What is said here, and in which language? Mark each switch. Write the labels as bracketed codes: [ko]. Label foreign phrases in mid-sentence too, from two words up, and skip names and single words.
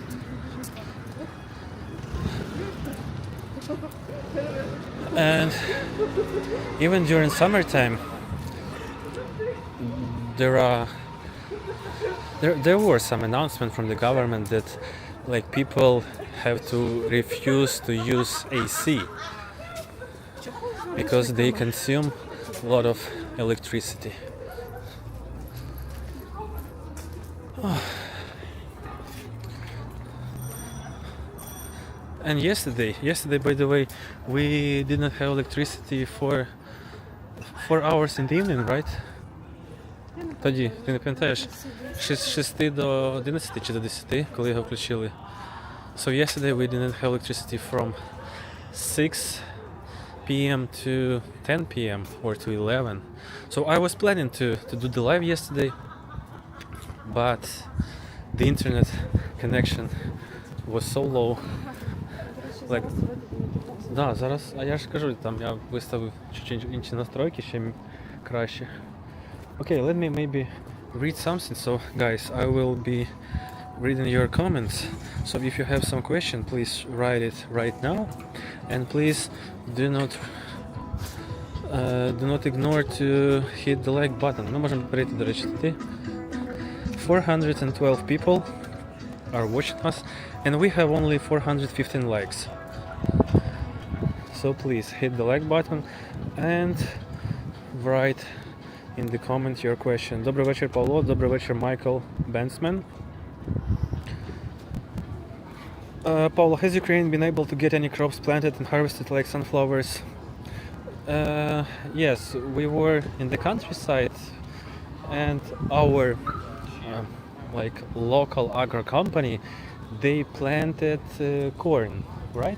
[en] And even during summertime there were some announcements from the government that like people have to refuse to use AC because they consume a lot of electricity. And yesterday, by the way, we didn't have electricity for 4 hours in the evening, right? [uk] Тоді, ти не пам'ятаєш? З 6 до 11 чи до 10, коли його включили. [en] So yesterday we didn't have electricity from 6 p.m. to 10 p.m. or to 11. So I was planning to do the live yesterday, but the internet connection was so low. Like, [uk] да, зараз, а я ж кажу, там я виставив чуть інші настройки, ще краще. [en] Okay, let me maybe read something. So guys, I will be reading your comments. So if you have some question, please write it right now, and please do not ignore to hit the like button. [uk] Ми можемо перейти, до речі, туди. [en] 412 people are watching us, and we have only 415 likes. So please hit the like button and write in the comment your question. [uk] Добрий вечір, Павло. Добрий вечір, Michael Bensman. [en] Paula, has Ukraine been able to get any crops planted and harvested like sunflowers? Yes, we were in the countryside, and our like local agro company, they planted corn, right?